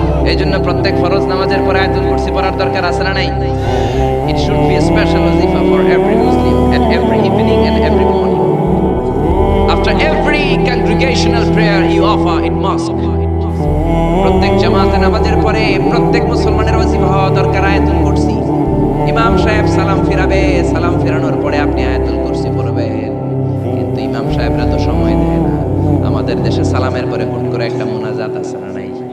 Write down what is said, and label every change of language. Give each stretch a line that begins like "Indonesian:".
Bangla: এই জন্য প্রত্যেক ফরজ নামাজের পরে আয়াতুল কুরসি পড়ার দরকার আছে না নাই?
English: It should be a special wazifa for every Muslim at every evening and every morning. After every congregational prayer you offer in mosque.
Bangla: প্রত্যেক জামাতে নামাজের পরে প্রত্যেক মুসলমানের ওয়াজিফা হওয়া দরকার আয়াতুল কুরসি। ইমাম সাহেব সালাম ফিরাবে, সালাম ফেরানোর পরে আপনি আয়াতুল কুরসি পড়বেন। কিন্তু ইমাম সাহেবরা তো সময় দেয় না। আমাদের দেশে সালামের পরে হুট করে একটা মুনাজাত আছে না নাই?